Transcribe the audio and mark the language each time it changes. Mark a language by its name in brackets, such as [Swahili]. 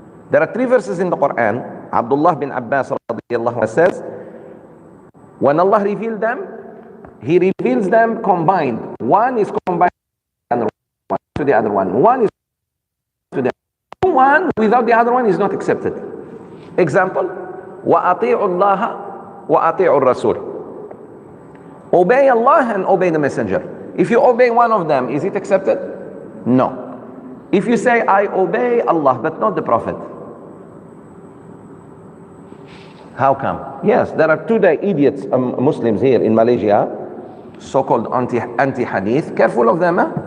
[English] There are 3 verses in the Quran. Abdullah bin Abbas radiyallahu anhu says, when Allah revealed them, He reveals them combined. One is combined to the other one. One is to the other one. Without the other one is not accepted. Example, [Arabic] وَأَطِيعُ اللَّهَ وَأَطِيعُ الرَّسُولِ. [English] Obey Allah and obey the messenger. If you obey one of them, is it accepted? No. If you say, I obey Allah but not the Prophet, how come? Yes, there are today idiots, Muslims here in Malaysia, so-called anti-hadith. Careful of them.